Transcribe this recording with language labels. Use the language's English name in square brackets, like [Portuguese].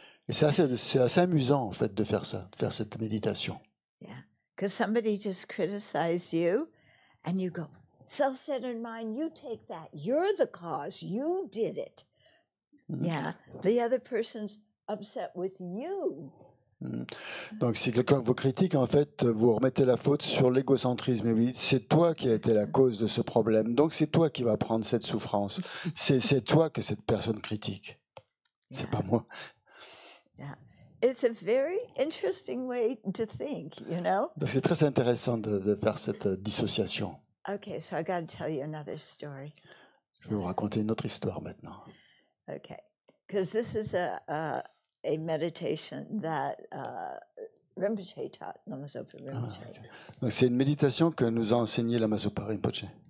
[French] Et c'est assez amusant, en fait, de faire ça, de faire cette méditation. [English] Yeah, because somebody just criticized you, and you go, self-centered mind, you take that. You're the cause. You did it. Mhm. Yeah, the other person's upset with you. [French] Donc, si quelqu'un vous critique, en fait, vous remettez la faute sur l'égocentrisme. Et oui, c'est toi qui as été la cause de ce problème. Donc, c'est toi qui vas prendre cette souffrance. C'est toi que cette personne critique. C'est [English] Yeah. [French] pas moi. [English] Yeah, it's a very interesting way to think, you know. [French] Donc, c'est très intéressant de faire cette dissociation. [English] Okay, so I got to tell you another story. [French] Je vais vous raconter une autre histoire maintenant. [English] Okay, because this is a meditation that Rinpoche taught, Lama Zopa Rinpoche. [French] Donc, c'est une méditation que nous a enseignée Lama Zopa Rinpoche.